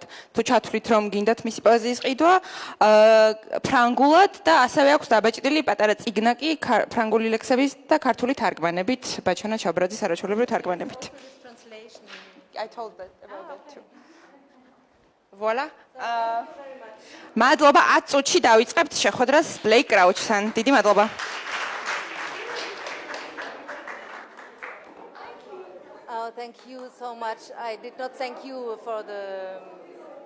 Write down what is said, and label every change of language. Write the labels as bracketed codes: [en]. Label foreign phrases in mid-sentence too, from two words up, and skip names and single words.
[ka] თუ ჩათვლით, რომ გინდათ მისი პოეზიის ყიდვა, ფრანგულად და ასევე აქვს დაბეჭდილი პატარა წიგნაკი ფრანგული ლექსების და ქართული თარგმანებით, ბაჩანა ჩაბრაძის არაჩვეულებრივი თარგმანებით. [en] I told that about that too. Voilà. [ka] მადლობა 10 წუთში დავიწყებთ შეხვედრას Blake Crouch-თან. დიდი მადლობა. [en] Oh, thank you so much. I did not thank you for the